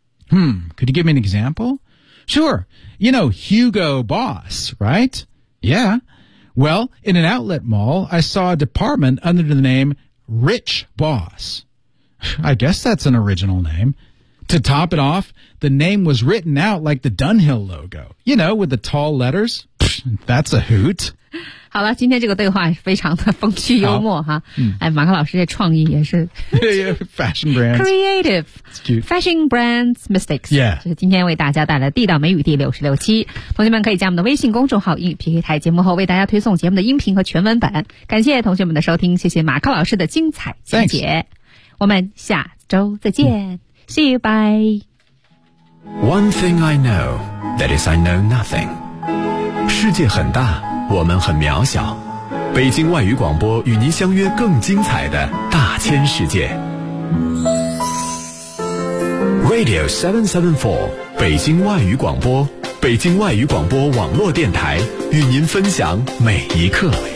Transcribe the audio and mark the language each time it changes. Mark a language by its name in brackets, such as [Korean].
[English] Could you give me an example? Sure. You know Hugo Boss, right? Yeah. Well, in an outlet mall, I saw a department under the name Rich Boss. I guess that's an original name. To top it off, the name was written out like the Dunhill logo, you know, with the tall letters. That's a hoot. [Chinese] 好了，今天这个对话非常的风趣幽默哈。哎，马克老师这创意也是 [English] fashion brands creative fashion brands mistakes， 这、 yeah. [Chinese] 是今天为大家带来的地道美语第66期。同学们可以加我们的微信公众号英语 PK 台，节目后为大家推送节目的音频和全文版。感谢同学们的收听，谢谢马克老师的精彩讲解。 [English] Thanks. [Chinese] 我们下周再见、 [English] See you, bye. One thing I know, that is I know nothing. [Chinese] 世界很大，我们很渺小，北京外语广播与您相约更精彩的大千世界。 Radio 774，北京外语广播，北京外语广播网络电台，与您分享每一刻。